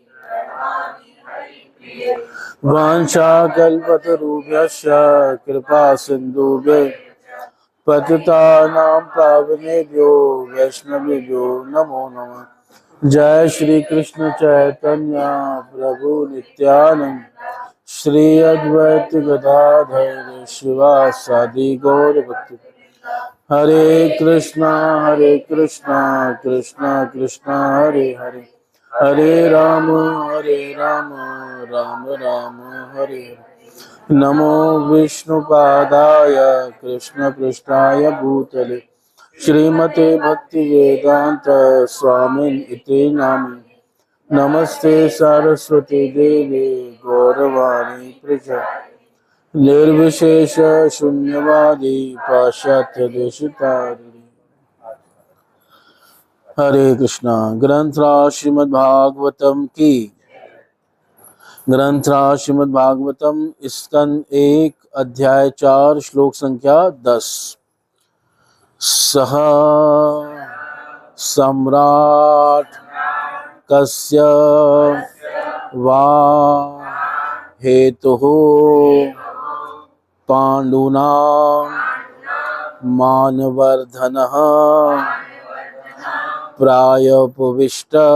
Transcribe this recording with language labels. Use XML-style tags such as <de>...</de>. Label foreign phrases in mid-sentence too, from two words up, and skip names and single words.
<sa>वाञ्छाकल्पतरुभ्यश्च कृपा सिन्धुभ्यः पतितानां पावनेभ्यो वैष्णवेभ्यो नमो नमः। जय श्री कृष्ण चैतन्य प्रभु नित्यानंद श्री अद्वैत गदाधर शिवासादि गौर भक्त। हरे कृष्णा कृष्णा कृष्णा हरे हरे हरे राम राम राम हरे हरे। नमो विष्णुपादाय कृष्ण पृष्ठाय भूतले श्रीमते भक्तिवेदांत स्वामिन् इति नामिने। नमस्ते सरस्वती देवी गौरवाणी प्रचारिणे निर्विशेष शून्यवादी पाश्चात्य देशतारिणे। हरे कृष्णा।</sa> <hi>ग्रंथराज श्रीमद्भागवतम की ग्रंथराज श्रीमद्भागवतम स्कंद 1 अध्याय 4 श्लोक संख्या 10।</hi> <sa>सह सम्राट कस्य वा हेतुः पांडूनां मानवर्धनः प्रायोपविष्ट</sa>